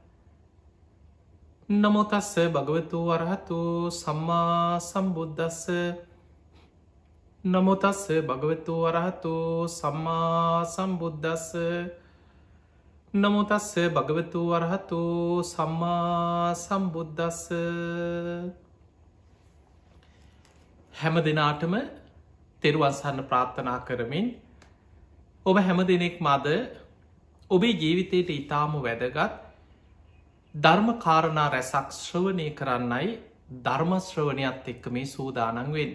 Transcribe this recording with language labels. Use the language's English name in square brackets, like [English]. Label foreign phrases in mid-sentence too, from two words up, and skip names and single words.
[Pali] නමෝ තස්ස භගවතු වරහතු සම්මා සම්බුද්දස්ස නමෝ තස්ස භගවතු වරහතු සම්මා සම්බුද්දස්ස නමෝ තස්ස භගවතු වරහතු සම්මා සම්බුද්දස්ස [Sinhala] හැම දිනාටම තෙරුවන් සරණ ප්‍රාර්ථනා කරමින් ඔබ හැම දෙනෙක් මද ඔබේ ජීවිතයට ඉතාම වැදගත් ධර්ම කාරණා රැසක් ශ්‍රවණය කරන්නයි ධර්ම ශ්‍රවණයත් එක්ක මේ සූදානන් වෙන්නේ.